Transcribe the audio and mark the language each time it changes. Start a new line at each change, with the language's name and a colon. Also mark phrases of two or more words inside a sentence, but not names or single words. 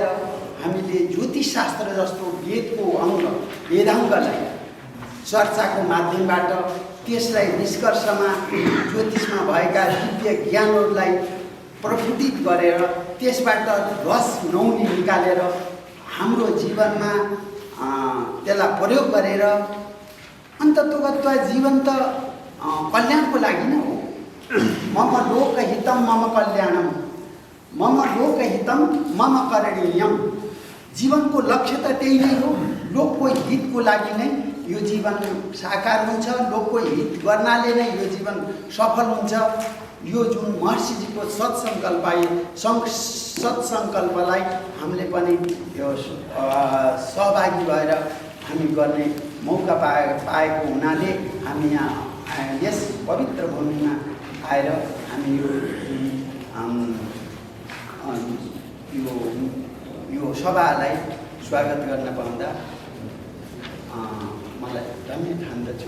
Nepali: हामीले ज्योतिषशास्त्र जस्तो वेदको अङ्ग वेदाङ्गलाई चर्चाको माध्यमबाट त्यसलाई निष्कर्षमा ज्योतिषमा भएका दिव्य ज्ञानहरूलाई प्रफुल्लित गरेर त्यसबाट रस नौनी निकालेर हाम्रो जीवनमा त्यसलाई प्रयोग गरेर अन्ततोगत्वा जीवन त कल्याणको लागि नै हो।
Sanskrit: मम लोकहितं मम कल्याणम मम लोकहितं मम करणीयम।
Nepali: जीवनको लक्ष्य त त्यही नै हो। लोकको हितको लागि नै यो जीवन साकार हुन्छ। लोकको हित गर्नाले नै यो जीवन सफल हुन्छ। यो जुन महर्षिजीको सत्सङ्कल्पलाई हामीले पनि यो सहभागी भएर हामी गर्ने मौका पाएको हुनाले हामी यहाँ यस पवित्र भूमिमा आएर हामी यो सभालाई स्वागत गर्न पाउँदा मलाई धन्य ठान्दछु।